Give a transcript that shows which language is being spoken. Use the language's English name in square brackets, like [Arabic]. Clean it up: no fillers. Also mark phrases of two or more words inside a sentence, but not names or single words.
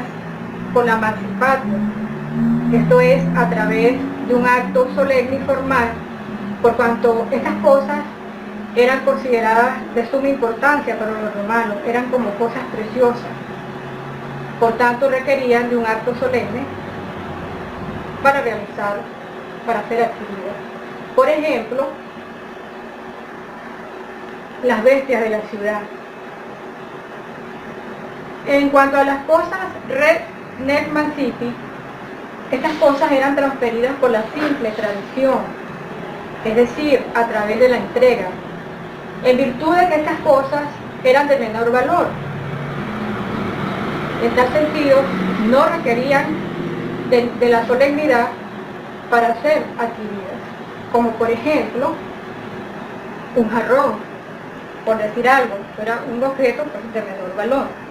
[Spanish] con la mancipatio, esto es a través de un acto solemne y formal, por cuanto estas cosas eran consideradas de suma importancia para los romanos, eran como cosas preciosas, por tanto requerían de un acto solemne para realizar, para ser adquiridas. Por ejemplo, las bestias de la ciudad. En cuanto a las cosas [Latin] res nec mancipii, [Spanish] estas cosas eran transferidas por la simple tradición, es decir, a través de la entrega, en virtud de que estas cosas eran de menor valor. En tal sentido, no requerían de la solemnidad para ser adquiridas, como por ejemplo, un jarrón, por decir algo, era un objeto pues, de menor valor.